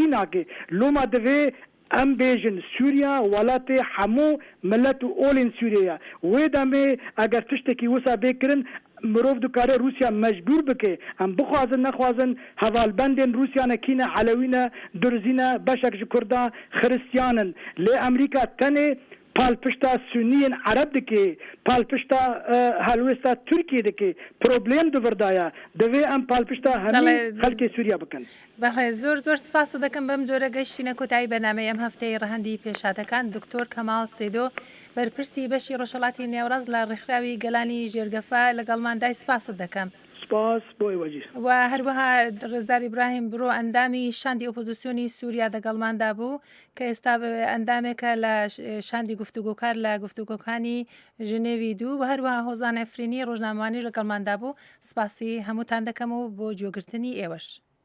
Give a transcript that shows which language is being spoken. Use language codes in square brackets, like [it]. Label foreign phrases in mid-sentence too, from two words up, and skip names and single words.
[ku] ناکه لوما دوی ام بیجن سوریا ولات حمو ملت اولین سوریا و دمه اگر تشتکی وسا بکرن مروف دکاره روسیا مجبور بکه هم بخوازن نخوازن حوالبندن روسیا نکینه علوینه درزینه بشک کرده خریستیانن لی امریکا تنه پالپشتا سنیین عرب دکی پالپشتا هلوستا ترکیه دکی پروبلیم دو وردایا دوی ام پالپشتا همین خلق سوریا بکن [ckb] بەڵێ زۆر سپاس دەکەم بەم جۆرە گەشتینە کۆتایی بەنامەی ئەم هەفتەی ڕەهەندی پێشاتەکان دکتۆر کەماڵ سێدۆ بەرپرسی بەشی ڕۆژهەڵاتی نێوەڕاست لە ڕێکخراوی گەلانی ژێرگەفە لەگەڵماندای سپاست دەکەم سپاس بۆی وەجی و هەروەها ڕێزدار ئیبراهیم برۆ ئەندامی شاندی ئۆپۆزیسیۆنی سووریا دەگەڵماندا بوو کە ئێستا ئەندامێکە لە شاندی گفتوگۆکار لە گفتوگۆکانی ژنێوی دوو و هەروەها هۆزان ئەفرینی ڕۆژنامەوانی لەگەڵماندا بوو سپاسی هەمووتان دەکەم و بۆ جۆگرتنی ئێوەش.